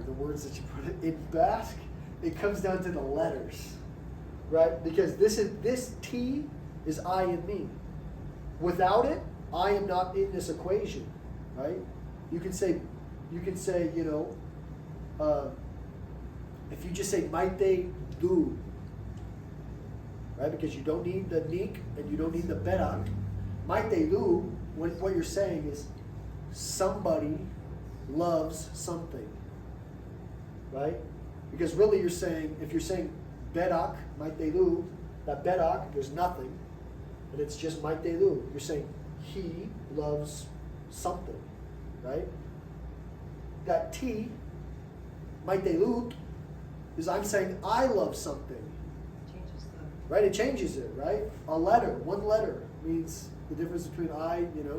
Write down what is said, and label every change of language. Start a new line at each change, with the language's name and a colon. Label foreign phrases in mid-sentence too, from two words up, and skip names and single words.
English: The words that you put in Basque, it comes down to the letters, right? Because this T is I and me. Without it, I am not in this equation, right? You can say, you know, if you just say
Basque: maite du,
English: right? Because you don't need the nik and you don't need the berak.
Basque: Maite du,
English: what you're saying is somebody loves something, right? Because really you're saying, if you're saying
Basque: berak, maite du,
English: that berak, there's nothing, and it's just
Basque: maite du.
English: You're saying he loves something, right? That T,
Basque: maite lut,
English: is I'm saying I love something. Changes the. Right, it changes it, right? A letter, one letter means the difference between I, you know.